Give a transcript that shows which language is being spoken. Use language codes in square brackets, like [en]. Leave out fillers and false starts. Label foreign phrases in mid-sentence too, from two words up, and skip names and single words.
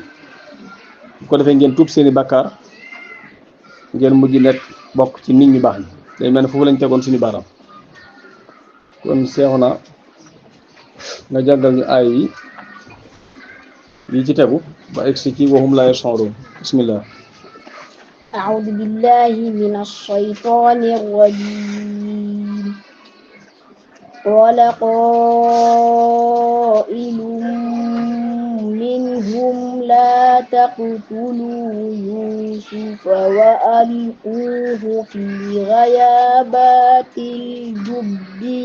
[wo] bu ko defee ngeen tuub seeni bàkkaar, ngeen mujj nekk bokk ci nit ñu baax ñi. day mel ne foofu lañ tegoon suñu baaraam. kon seexu na nga jàngal ñu aay yi ci tegu ba egsi ci waxum [ar] لا يشعرون. bismillah. أعوذ بالله من الشيطان الرجيم. قال قائل منهم لا تقتلوا يوسف وألقوه في غيابات الجب